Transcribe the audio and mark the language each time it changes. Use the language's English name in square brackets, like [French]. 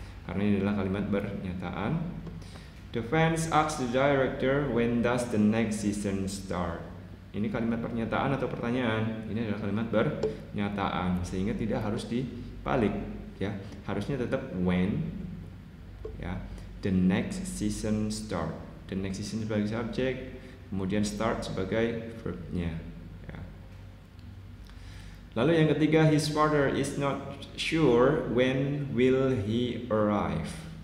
[Indonesian] Karena ini adalah kalimat pernyataan. [English] The fans ask the director, when does the next season start? [Indonesian] Ini kalimat pernyataan atau pertanyaan? Ini adalah kalimat pernyataan, sehingga tidak harus dibalik, ya. Harusnya tetap [English] when, ya. The next season start. [Indonesian] The next season sebagai subjek, kemudian start sebagai verbnya. Ya. Lalu yang ketiga, [English] his father is not sure when will he arrive.